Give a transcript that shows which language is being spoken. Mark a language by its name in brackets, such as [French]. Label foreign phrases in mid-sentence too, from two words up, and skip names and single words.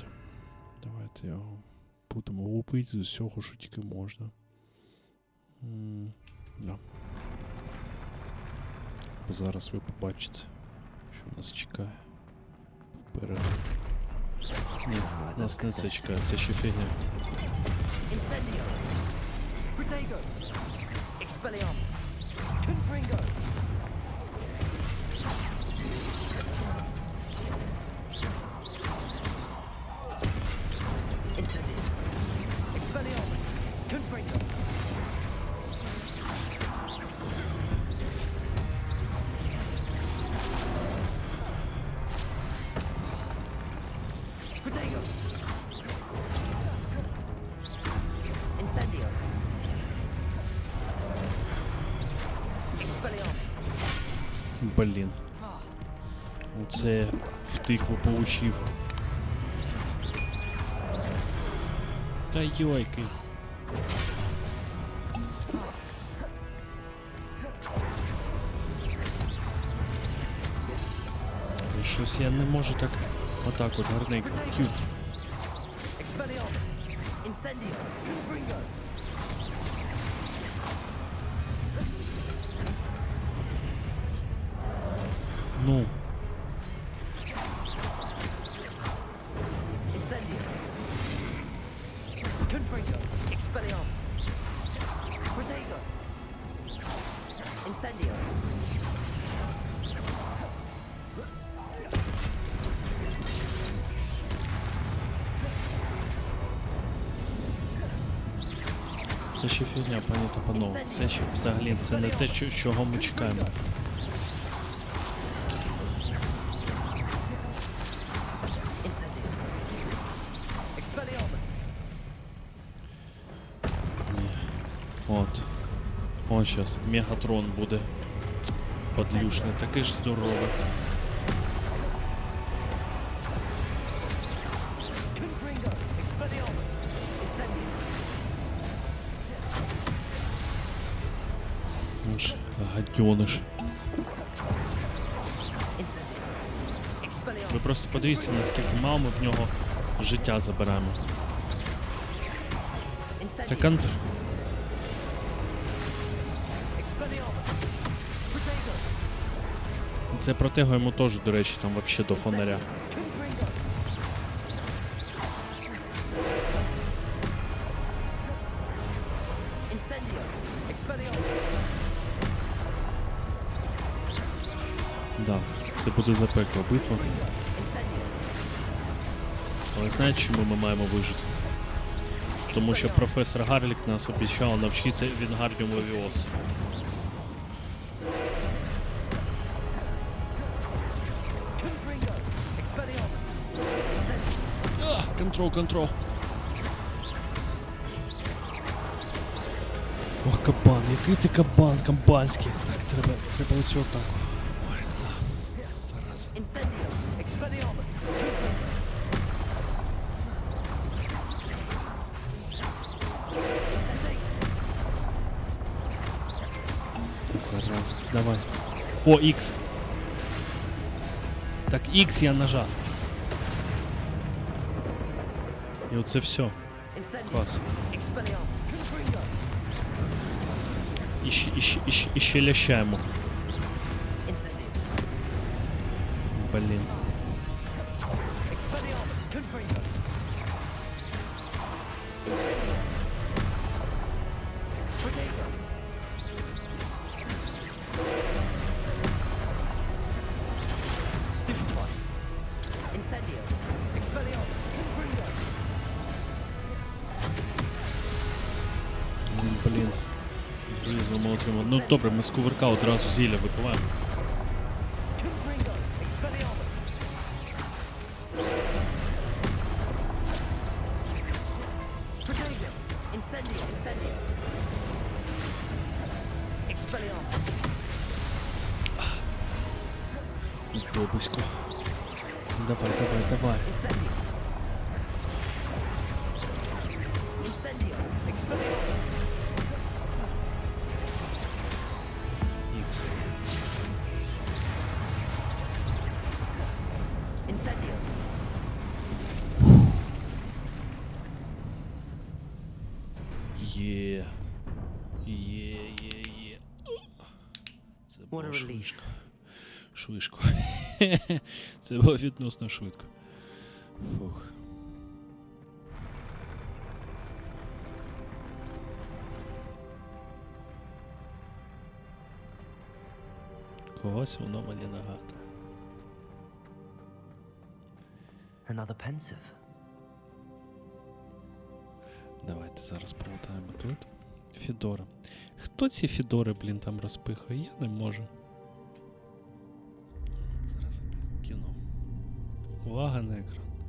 [Ukrainian] Давайте його будемо лупити з усього, що тільки можна. Да. Бо зараз ви побачите, що нас чекає. Попереду. Ні, нас не це чекає, це ще фігня. [Latin] Incendio! Protego! Expelliarmus! Confringo! Incendio! Expelliarmus! Confringo! Protego! Incendio! Expelliarmus! [Ukrainian] Блін. Оце втикву получив. Та йойки. Щось я не можу так отак от гарненько. К'ют. [Latin] Expelliarmus. Incendio. Confringo. [Ukrainian] Ну. [Latin] Incendio. Confringo. Expelliarmus. Protego. Incendio. [Ukrainian] Це ще фігня, пані та панове. Це ще взагалі це не те, чого ми чекаємо. [Latin] Incendio. Expelliarmus. [Ukrainian] Ні. От. От щас. Мегатрон буде. Подлюшний. Такий ж здоровий. [Latin] Confringo. Expelliarmus. Incendio. [Ukrainian] Уж гадьониш. [Latin] Incendio. Expelliarmus. [Ukrainian] Ви просто подивіться, наскільки мало ми в нього життя забираємо. Та [Latin] Incendio. [Ukrainian] конф... [Latin] Expelliarmus. Protego. [Ukrainian] Це протего йому теж, до речі, там взагалі до фонаря. [Latin] Confringo. Incendio. Expelliarmus. [Ukrainian] Да, це буде запекла битва. [Latin] Incendio. [Ukrainian] Але знаєте, чому ми маємо вижити? Тому що професор Гарлік нас обіцяв навчити [Latin] Wingardium Leviosa. Confringo. Expelliarmus. Incendio. [Ukrainian] Контрол. Ох, кабан, який ти кабан, камбанський. Так, треба оцього так. Ой, так, зараза. [Latin] Incendio. Expelliarmus. Confringo. Incendio. [Ukrainian] Зараза. Давай. О, X. Так, X я нажав. І оце все. [Latin] Incendio. [Ukrainian] Клас. [Latin] Expelliarmus. Confringo. [Ukrainian] І ще лящаємо. [Latin] Incendio. [Ukrainian] Блін. [Latin] Expelliarmus. Confringo. Incendio. Protego. Stupefy. Incendio. Expelliarmus. Confringo. [Ukrainian] Блін. Різно отримав. Ну добре, ми з кувырка одразу зілля випиваємо. [Latin] Confringo. Expelliarmus. Protego. Incendio. Incendio. Expelliarmus. [Ukrainian] Бобусько. Давай. [Latin] Incendio. Incendio. Expelliarmus. [Ukrainian] Ікс. [Latin] Incendio. [Ukrainian] Є. Це [English] What [Ukrainian] було [English] a relief. [Ukrainian] швидко. Це було відносно швидко. Фух. Когось воно мені нагадує. [English] Another pensive. [Ukrainian] Давайте зараз проводаємо тут. Фідора. Хто ці фідори, блін, там розпихує? Я не можу. Зараз кіно. Увага на екран.